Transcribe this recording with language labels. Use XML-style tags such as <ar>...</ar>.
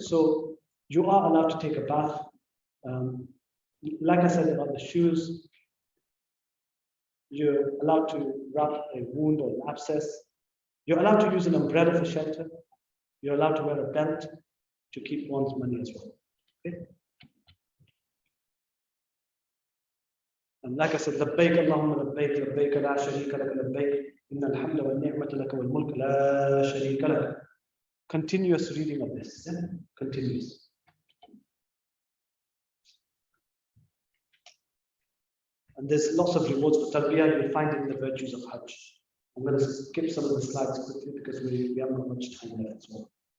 <en>So, you are allowed to take a bath. Like I said about the shoes, you're allowed to wrap a wound or an abscess. You're allowed to use an umbrella for shelter. You're allowed to wear a belt to keep one's money as well. Okay?</en> <ar>And like I said, لبيك اللهم لبيك لبيك لا شريك لك لبيك إن الحمد والنعمة لك والملك لا شريك لك.</ar> <en>Continuous reading of this. Yeah? Continuous. And there's lots of rewards for Talbiyah. You'll find it in the virtues of Hajj. I'm going to skip some of the slides quickly because we haven't got much time left as well.</en>